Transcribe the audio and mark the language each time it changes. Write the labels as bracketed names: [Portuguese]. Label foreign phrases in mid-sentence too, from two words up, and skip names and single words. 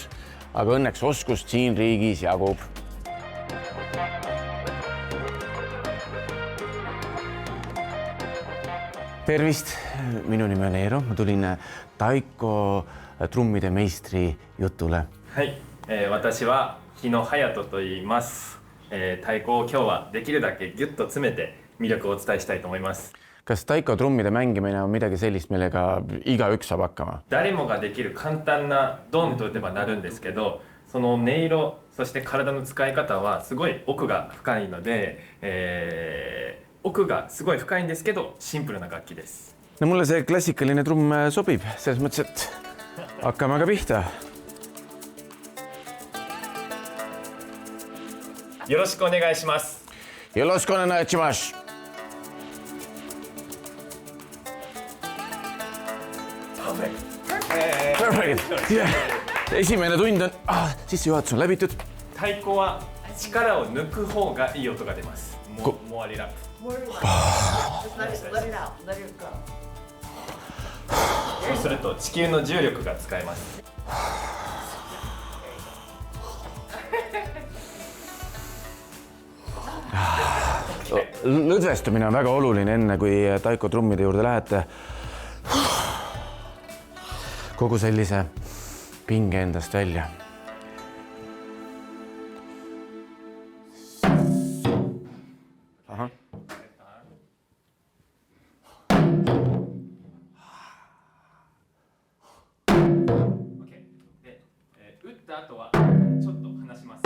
[Estonian] Aga õnneks oskust siin riigis jagub. Tervist, minu nimi on Eero. Ma tulin taiko trummide meistri jutule. [Japanese] はい、私は日野隼人と言います。太鼓を今日はできるだけギュッと詰めて魅力をお伝えしたいと思います。 [Estonian] Kas taiko trummide mängimine on midagi sellist, millega igaüks saab hakkama? [Japanese] 誰もができる簡単なドンと打てばなるんですけど、その音色、そして体の使い方はすごい奥が深いので、奥がすごい深いんですけど、シンプルな楽器です。 [Estonian] No mulle see klassikaline trumm sobib, selles mõttes, et hakkame aga pihta. [Japanese] よろしくお願いします。よろしくお願いします。 [Estonian] Perfect. Esimene tund on sissejuhatus on läbitud. [Japanese] 太鼓は力を抜く方がいい音が出ます。もうリラックス。そうすると地球の重力が使えます。 [Estonian] Lõdvestumine on väga oluline enne, kui taiko trummide juurde lähete. Kogu sellise pinge endast välja. Aha. Okay. [Japanese] で、打った後はちょっと離します。